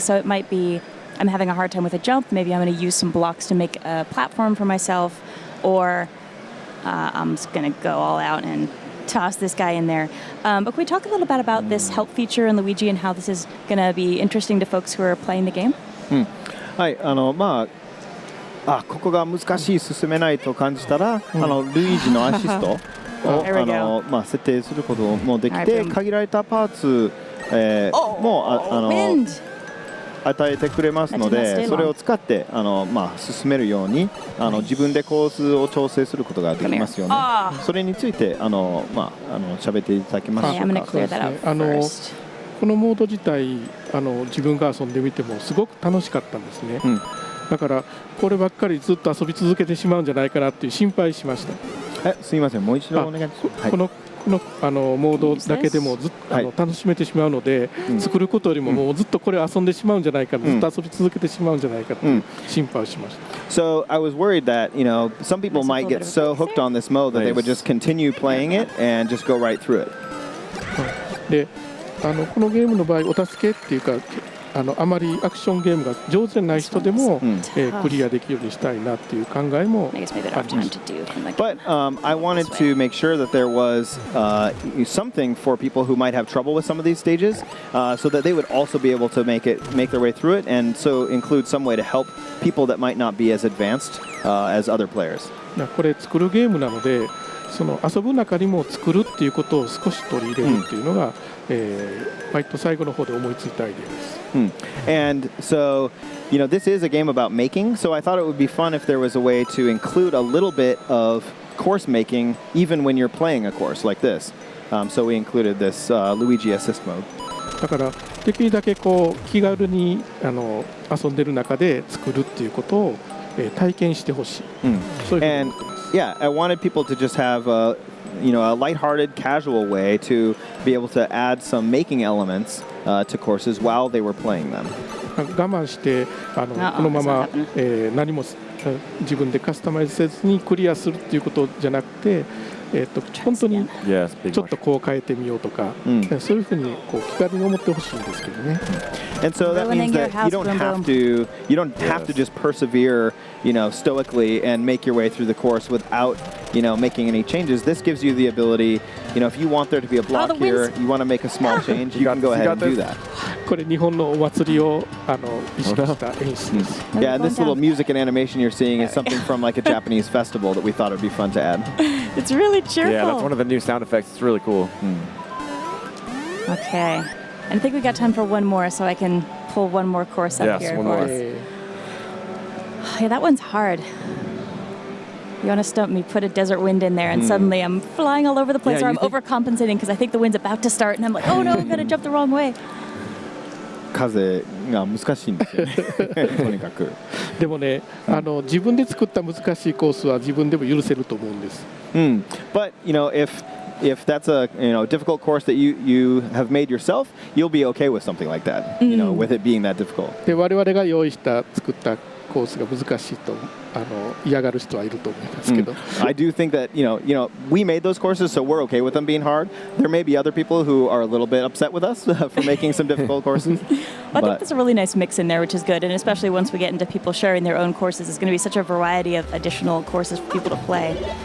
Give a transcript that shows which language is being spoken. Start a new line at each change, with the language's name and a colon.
English: So it might be I'm having a hard time with a jump. Maybe I'm going to use some blocks to make a platform for myself. Or I'm just going to go all out and toss this guy in there. But can we talk a little bit about this help feature in Luigi and how this is going to be interesting to folks who are playing the game?
Japanese: はい、ここが難しい進めないと感じたら、ルイージのアシストを設定することもできて、限られたパーツも与えてくれますので、それを使って進めるように自分でコースを調整することができますよね。それについて喋っていただけますでしょうか。このモード自体自分が遊んでみてもすごく楽しかったんですね。だからこればっかりずっと遊び続けてしまうんじゃないかなっていう心配しました。すいません、もう一度お願いします。このモードだけでもずっと楽しめてしまうので、作ることよりももうずっとこれ遊んでしまうんじゃないか、ずっと遊び続けてしまうんじゃないかと心配をしました。
English: So I was worried that some people might get so hooked on this mode that they would just continue playing it and just go right through it.
Japanese: で、このゲームの場合お助けっていうかあまりアクションゲームが上手じゃない人でもクリアできるようにしたいなっていう考えもあります。
English: But I wanted to make sure that there was something for people who might have trouble with some of these stages, so that they would also be able to make their way through it, and so include some way to help people that might not be as advanced as other players.
Japanese: これ作るゲームなのでその遊ぶ中にも作るっていうことを少し取り入れるっていうのが、割と最後の方で思いついたアイデアです。
English: And so, this is a game about making, so I thought it would be fun if there was a way to include a little bit of course making even when you're playing a course like this. So we included this Luigi assist mode.
Japanese: だからできるだけこう気軽に遊んでる中で作るっていうことを、体験してほしい。そういうふうに思ってます。
English: Yeah, I wanted people to just have a lighthearted, casual way to be able to add some making elements to courses while they were playing them.
Japanese: 我慢してこのまま、何も自分でカスタマイズせずにクリアするっていうことじゃなくて、本当にちょっとこう変えてみようとか、そういうふうにこう気軽に思ってほしいんですけどね。
English: And so that means that you don't have to just persevere, stoically and make your way through the course without, making any changes. This gives you the ability, if you want there to be a block here, you want to make a small change, you can go ahead and do that.
Japanese: これ日本のお祭りを意識した演出です。
English: Yeah, and this little music and animation you're seeing is something from like a Japanese festival that we thought would be fun to add. It's really cheerful. Yeah, that's one of the new sound effects. It's really cool. Okay. And I think we got time for one more, so I can pull one more course up here. Yes, one more. Yeah, that one's hard. You want to stump me, put a desert wind in there, and suddenly I'm flying all over the place, or I'm overcompensating because I think the wind's about to start, and I'm like, oh no, I'm going to jump the wrong way.
Japanese: 風が難しいんですよね。とにかく。でもね、自分で作った難しいコースは自分でも許せると思うんです。
English: But if that's a difficult course that you have made yourself, you'll be okay with something like that. With it being that difficult.
Japanese: で我々が用意した作ったコースが難しいと嫌がる人はいると思いますけど。
English: I do think that we made those courses, so we're okay with them being hard. There may be other people who are a little bit upset with us for making some difficult courses. Well, I think there's a really nice mix in there, which is good, and especially once we get into people sharing their own courses, it's going to be such a variety of additional courses for people to play.